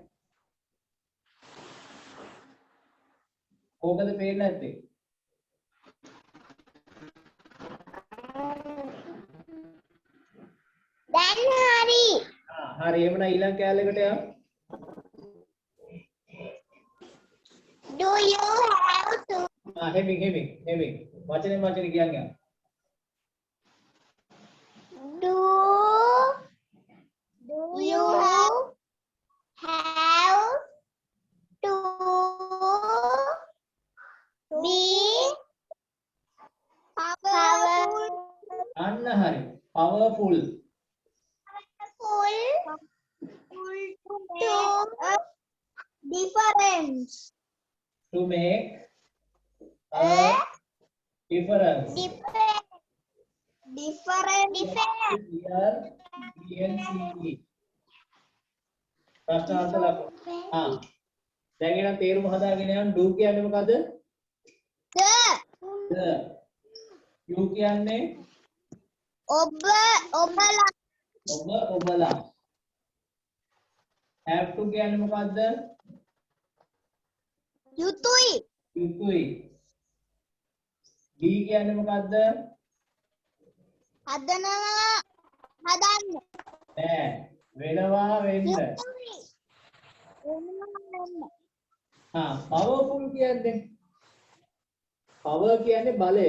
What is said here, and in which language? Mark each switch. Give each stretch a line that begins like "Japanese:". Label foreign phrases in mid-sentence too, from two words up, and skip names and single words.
Sinhala: කොහොමද පේන්නේ නැත්තේ? දැන් හරි. හරි එහෙනම් ඊළඟ කැලේකට යමු.
English: Do you have to
Sinhala: හෙමින් වචනේ කියන්නේ.
English: Do you have to be powerful
Sinhala: අන්න හරි.
English: powerful. to make a difference. To make a difference. Different. Here, DNCE.
Sinhala: ප්‍රශ්නාර්ථ ලකුණු. දැන් එහෙනම් තේරුම හදාගෙන යන්න do කියන්නේ මොකද?
English: the. you කියන්නේ
Sinhala: ඔබලා. ඔබලා.
English: have to
Sinhala: කියන්නේ මොකද්ද? යුතුයි. යුතුයි. be කියන්නේ මොකද්ද? හදන්න. නෑ. වෙනවා වෙන්න. powerful කියන්නේ power කියන්නේ බලය.